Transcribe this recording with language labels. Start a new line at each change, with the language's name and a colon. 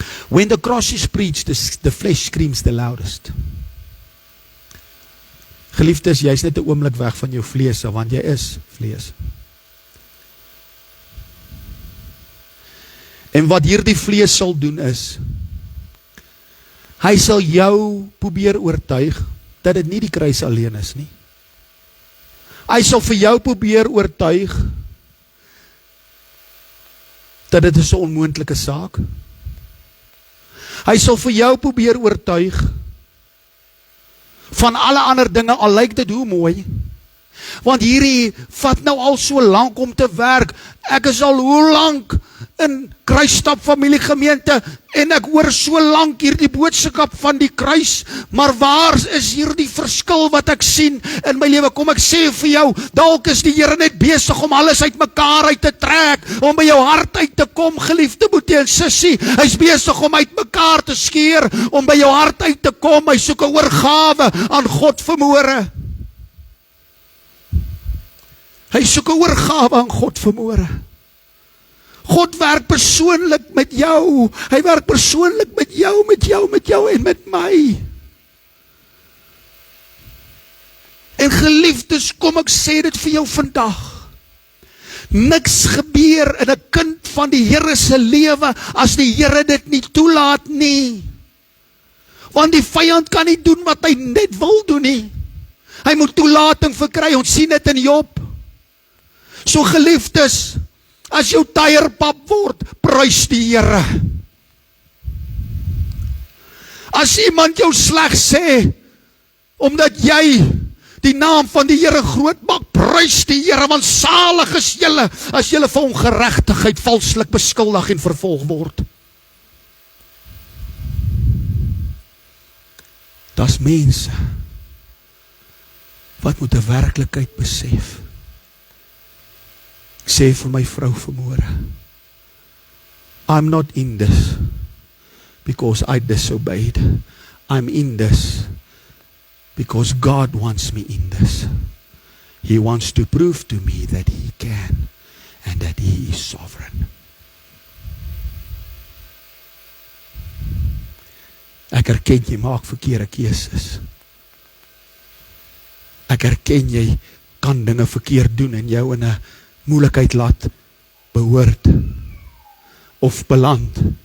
English: When the cross is preached, the flesh screams the loudest.
Afrikaans: Geliefdes, jy is net 'n oomblik weg van jou vlees, want jy is vlees. En wat hierdie vlees sal doen is, hy sal jou probeer oortuig, dat dit nie die kruis alleen is nie. Hy sal vir jou probeer oortuig, dat dit is 'n onmoontlike saak. Hy sal vir jou probeer oortuig, van alle ander dinge, al lyk dit hoe mooi, Want hierdie vat nou al so lank om te werk. Ek is al hoe lank in Kruisstap familiegemeente en ek hoor so lank hierdie boodskap van die kruis, maar waar is hierdie verskil wat ek sien in my lewe? Kom ek sê vir jou, dalk is die Here net besig om alles uit mekaar uit te trek, om by jou hart uit te kom, geliefde boetie en sussie. Hy's besig om uit mekaar te skeer, om by jou hart uit te kom. Hy soek 'n oorgawe aan God vanmôre. Hy soek 'n oorgawe aan God vanmôre. God werk persoonlik met jou. Hy werk persoonlik met jou en met my. En geliefdes, kom ek sê dit vir jou vandag. Niks gebeur in 'n kind van die Here se lewe as die Here dit nie toelaat nie. Want die vyand kan nie doen wat hy net wil doen nie. Hy moet toelating verkry. Ons sien dit in Job. So geliefdes, as jou tyre pap word, prys die Here. As iemand jou sleg sê, omdat jy die naam van die Here groot maak, prys die Here, want salig is julle, as julle vir ongeregtigheid valslik beskuldig en vervolg word. Das mense, wat moet 'n werklikheid besef. Ek sê vir my vrou vanmôre,
English: I'm not in this because I disobeyed. I'm in this because God wants me in this. He wants to prove to me that He can and that He is sovereign.
Afrikaans: Ek erken jy maak verkeerde keuses. Ek erken jy kan dinge verkeerd doen en jou in 'n moeilikheid laat behoort of beland.